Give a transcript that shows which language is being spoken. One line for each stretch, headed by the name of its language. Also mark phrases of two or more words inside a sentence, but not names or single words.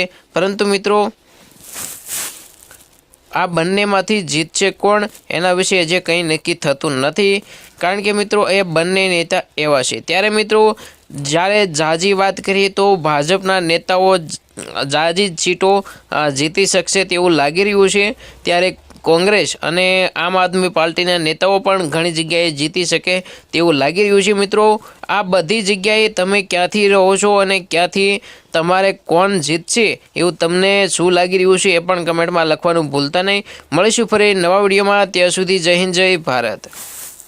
Gujarati: પરંતુ મિત્રો આ બંનેમાંથી જીતશે કોણ એના વિષે હજુ કંઈ નક્કી થતું નથી, કારણ કે મિત્રો એ બંને નેતા એવા છે। ત્યારે મિત્રો જ્યારે ઝાઝી વાત કરીએ તો ભાજપના નેતાઓ ઝાઝી સીટો જીતી શકશે તેવું લાગી રહ્યું છે। ત્યારે કોંગ્રેસ અને આમ આદમી પાર્ટીના નેતાઓ પણ ઘણી જગ્યાએ જીતી શકે તેવું લાગી રહ્યું છે। મિત્રો આ બધી જગ્યાએ તમે ક્યાંથી રહો છો અને ક્યાંથી તમારે કોણ જીતશે એવું તમને શું લાગી રહ્યું છે એ પણ કમેન્ટમાં લખવાનું ભૂલતા નહીં। મળીશું ફરી નવા વિડિયોમાં, ત્યાં સુધી જય હિંદ, જય ભારત।